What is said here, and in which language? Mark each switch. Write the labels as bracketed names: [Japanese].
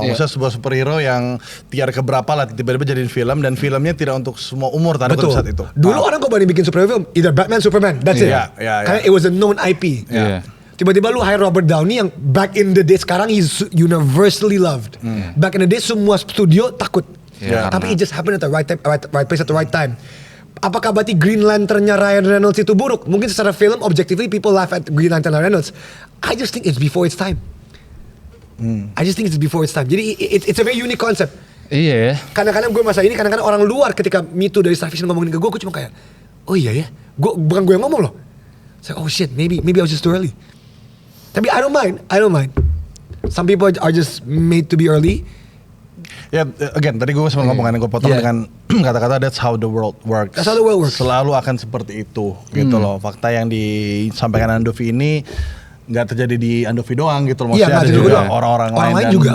[Indonesian] Maksudnya sebuah superhero yang tiar keberapa lah tiba-tiba jadiin film dan filmnya tidak untuk semua umur tanda kutip saat itu. Dulu orang kok banding bikin superhero film, [English] either Batman, Superman, that's it. [Indonesian] Karena [English] it was a known IP. Tiba-tiba lu hire Robert Downey yang back in the day, [Indonesian] sekarang [English] he's universally loved. Back in the day semua studio takut. [Indonesian] Tapi [English] it just happened at the right time, right place at the right time. [Indonesian] apakah berarti Green Lantern-nya Ryan Reynolds itu buruk? Mungkin secara film, [English] objectively people laugh at Green Lantern Ryan Reynolds. I just think it's before its time. I just think it's before its time. Jadi it's a very unique concept. [Indonesian] Iya ya. Kadang-kadang gue masa ini, kadang-kadang orang luar ketika Me Too dari Star Vision ngomongin ke gue cuma kayak, oh iya ya, bukan gue yang ngomong loh. Saya, [English] oh shit, maybe I was just too early. [Indonesian] Tapi [English] I don't mind. Some people are just made to be early. [Indonesian] Ya, again, tadi gue sempat ngomong kan, gue potong dengan kata-kata [English] that's how the world works. That's how the world works. [Indonesian] Selalu akan seperti itu, gitu loh. Fakta yang disampaikan Andovi ini nggak terjadi di Andovi doang gitu loh. Maksudnya ada juga orang-orang lain juga.